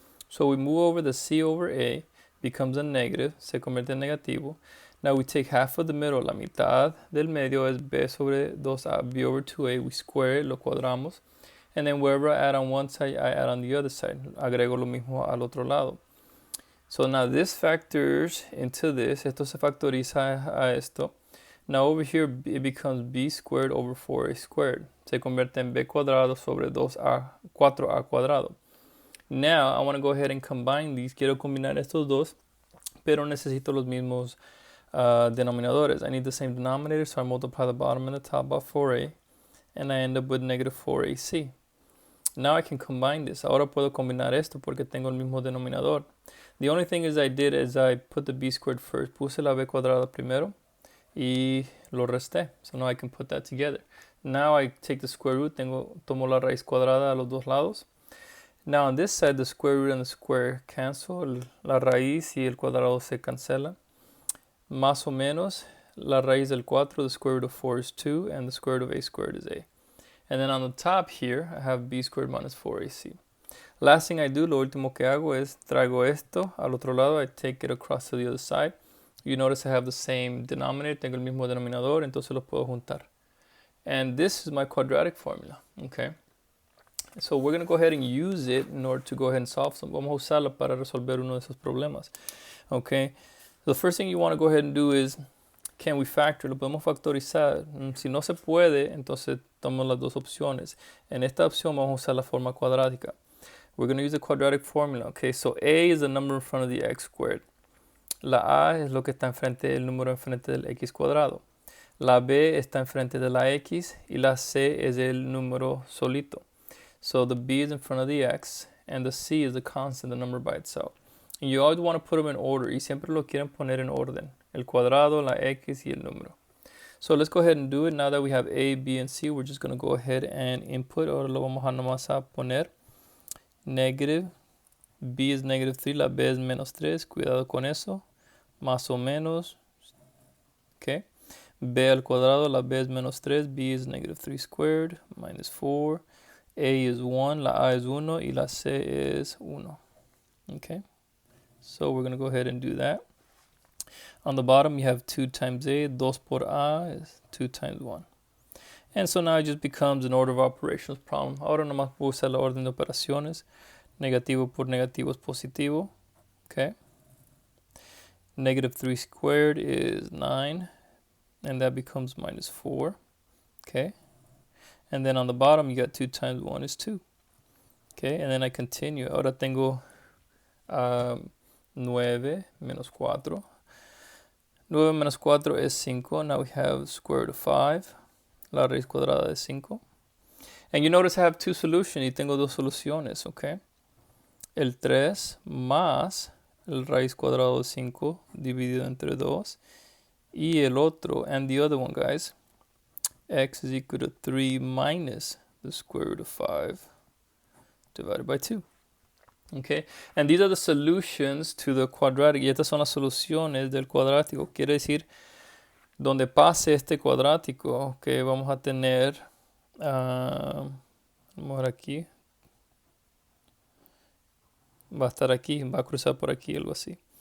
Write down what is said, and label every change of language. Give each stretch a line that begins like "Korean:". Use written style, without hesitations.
English: So we move over the c over a, becomes a negative,
Spanish: se convierte en negativo.
English: Now we take half of the middle,
Spanish: la mitad del medio es b sobre 2a,
English: b over 2a, we square it,
Spanish: lo cuadramos.
English: And then wherever I add on one side, I add on the other side.
Spanish: Agrego lo mismo al otro lado.
English: So now this factors into this.
Spanish: Esto se factoriza a esto.
English: Now over here it becomes b squared over 4a squared.
Spanish: Se convierte en b cuadrado sobre 4a cuadrado.
English: Now I want to go ahead and combine these.
Spanish: Quiero combinar estos dos, pero necesito los mismos denominadores.
English: I need the same denominator, so I multiply the bottom and the top by 4a, and I end up with negative 4ac. Now I can combine this.
Spanish: Ahora puedo combinar esto porque tengo el mismo denominador.
English: The only thing I did is I put the b squared first.
Spanish: Puse la b cuadrada primero y lo resté.
English: So now I can put that together. Now I take the square root.
Spanish: Tomo la raíz cuadrada a los dos lados.
English: Now on this side, the square root and the square cancel.
Spanish: La raíz y el cuadrado se cancela. Más o menos, la raíz del 4,
English: the square root of 4 is 2, and the square root of a squared is a. And then on the top here, I have b squared minus 4ac. Last thing I do,
Spanish: lo último que hago es traigo esto al otro lado.
English: I take it across to the other side. You notice I have the same denominator.
Spanish: Tengo el mismo denominador, entonces los puedo juntar.
English: And this is my quadratic formula. Okay. So we're going to go ahead and use it in order to go ahead and solve some.
Spanish: Vamos a usarla para resolver uno de esos problemas.
English: Okay. The first thing you want to go ahead and do is, can we factor?
Spanish: Lo podemos factorizar. Si no se puede, entonces tomamos las dos opciones. En esta opción vamos a usar la forma cuadrática.
English: We're going to use the quadratic formula. Okay, so a is the number in front of the x squared.
Spanish: La a es lo que está enfrente, el número enfrente del x cuadrado. La b está enfrente de la x y la c es el número solito.
English: So the b is in front of the x and the c is the constant, the number by itself. And you always want to put them in order
Spanish: y siempre lo quieren poner en orden. El cuadrado, la x y el número.
English: So let's go ahead and do it. Now that we have a, b, and c, we're just going to go ahead and input.
Spanish: Ahora lo vamos a nomás a poner. Negative, b es negative 3, la b es menos 3, cuidado con eso, más o menos, okay. B al cuadrado, la b es menos 3,
English: b is negative 3 squared, minus 4, a is 1, la a is 1, y la c is 1, okay. So we're going to go ahead and do that. On the bottom, you have 2 times a, 2 por a is 2 times 1. And so now it just becomes an order of operations problem.
Spanish: Ahora nomás puedo usar la orden de operaciones. Negativo por negativo es positivo.
English: Okay. Negative 3 squared is 9. And that becomes minus 4. Okay. And then on the bottom, you got 2 times 1 is 2. Okay. And then I continue.
Spanish: Ahora tengo 9 menos 4. 9 menos 4 is 5.
English: Now we have square root of 5.
Spanish: La raíz cuadrada de 5.
English: And you notice I have two solutions
Spanish: y tengo dos soluciones,
English: okay?
Spanish: El 3 más el raíz cuadrado de 5 dividido entre 2. Y el otro,
English: and the other one, guys, x is equal to 3 minus the square root of 5 divided by 2. Okay? And these are the solutions to the quadratic.
Spanish: Y estas son las soluciones del cuadrático. Quiere decir, donde pase este cuadrático, que vamos a tener, vamos a ver aquí, va a estar aquí, va a cruzar por aquí, algo así.